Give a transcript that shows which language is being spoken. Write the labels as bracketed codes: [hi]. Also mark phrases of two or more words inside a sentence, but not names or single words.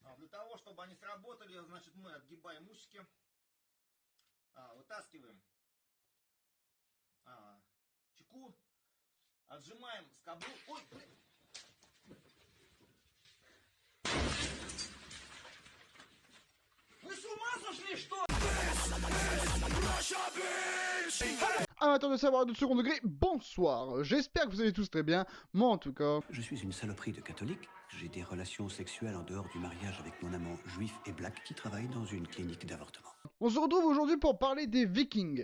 [ru] того, чтобы они сработали, значит, мы отгибаем усики, вытаскиваем чеку, отжимаем скобу. Ой, блин! Вы с ума сошли, что ли? [fr] Amateurs de savoir de second degré, bonsoir. J'espère que vous allez tous très bien. Moi en tout cas... Je suis une saloperie de catholique. J'ai des relations sexuelles en dehors du mariage avec mon amant juif et black qui travaille dans une clinique d'avortement. On se retrouve aujourd'hui pour parler des Vikings.